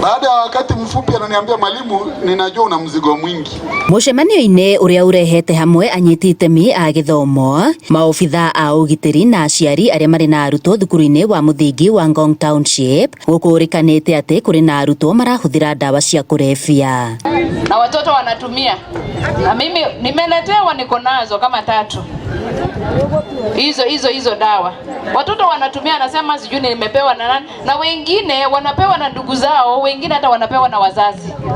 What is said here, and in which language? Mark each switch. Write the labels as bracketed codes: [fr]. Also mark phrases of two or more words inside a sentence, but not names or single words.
[sw] Baada ya wakati mfupi ananiambia, mwalimu, ninajua una mzigo mwingi. [ki] Mucemanio-ini uria urehete hamwe anyiti itemi a githomo, maobitha a ugitiri na aciari aria mari na arutwo thukuru-ini wa muthingi wa Ngong Township gukurikanite ati kuri na arutwo marahuthira dawa cia kulevya [sw] na watoto wanatumia, na mimi nimeletewa, niko nazo kama 3 hizo dawa watoto wanatumia. Anasema sijui nimepewa na nani, na wengine wanapewa na ndugu zao, wengine hata wanapewa na wazazi.